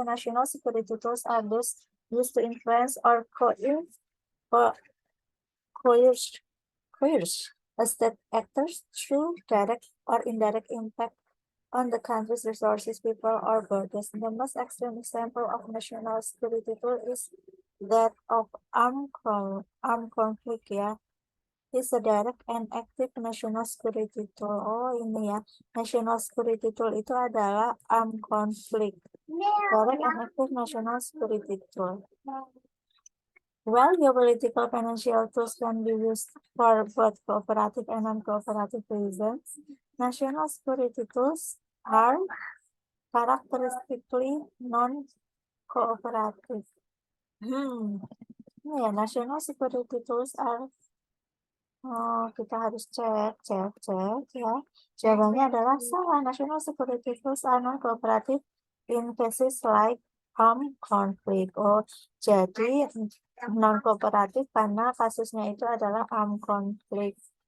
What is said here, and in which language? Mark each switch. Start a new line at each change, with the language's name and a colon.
English: National security tools are those used to influence or coerce a state actors through direct or indirect impact on the country's resources, people, or borders. The most extreme example of national security tool is that of armed conflict ya. Is a direct and active national security tool.
Indonesian: Oh ini ya, national security tool itu adalah armed conflict.
English: Direct and active national security tool. While geopolitical financial tools can be used for both cooperative and non-cooperative reasons, national security tools are characteristically non-cooperative.
Indonesian: Ini ya,
English: national security tools are
Indonesian: kita harus cek ya. Jawabannya adalah salah.
English: National security tools are non-cooperative in cases like armed conflict.
Indonesian: Jadi non-kooperatif karena kasusnya itu adalah armed conflict.